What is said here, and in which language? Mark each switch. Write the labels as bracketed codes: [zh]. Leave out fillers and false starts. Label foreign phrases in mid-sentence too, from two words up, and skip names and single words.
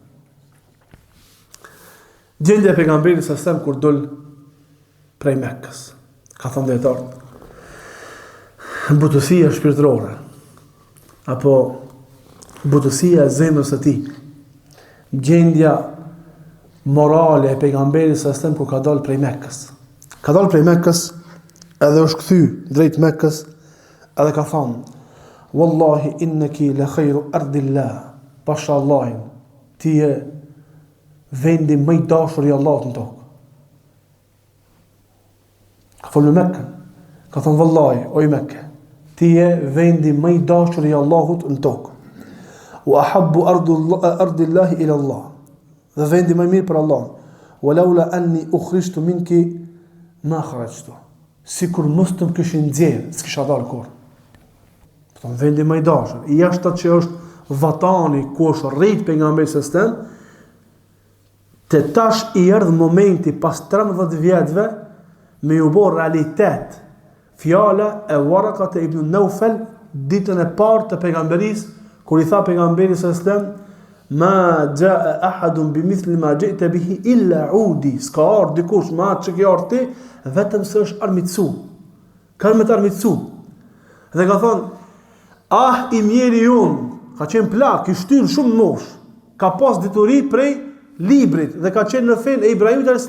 [sq] Gjendja e pejgamberit [ar] صلى الله عليه وسلم [sq] kur dol prej Mekkës, ka thënë dietarët, butësia shpirtërore apo butësia e zemrës së tij, gjendja morale e pejgamberit [ar] صلى الله عليه وسلم [sq] kur ka dalë prej Mekkës. Ka dalë prej Mekkës edhe është kthy drejt Mekkës edhe ka thonë, [ar] والله إنك لخير أرض الله, [sq] pasha Allahin, ti je vendi më i dashur i Allahut në tokë. Ka folë në Mekkën, ka thonë wallahi, o i Mekke, ti je vendi më i dashur i Allahut në tokë. [ar] وأحب أرض الله إلى الله, [sq] dhe vendi më i mirë për Allah. [ar] ولولا أني أخرجت منك ما خرجت. [sq] Sikur mos të më kishin nxjerr, s'kisha dalë kur. Në vendi më i dashur, i jashtë atë që është vatani ku është rrit pejgamberi [ar] صلى الله عليه وسلم, [sq] te tash i erdhi momenti pas 13 vjetëve me u bë realitet fjala e Warakat ibn Nawfal ditën e parë të pejgamberisë, kur i tha pejgamberit [ar] صلى الله عليه وسلم, ما جاء أحد بمثل ما جئت به إلا عودي, [sq] s'ka ardhur dikush ma atë që ke ardhur ti, vetëm se është armitsu. Ka me të armitsu. Dhe ka thonë, i mjeri unë, ka qenë plak, i shtyrë shumë mosh, ka pas dituri prej librit, dhe ka qenë në fen e Ibrahimit a.s.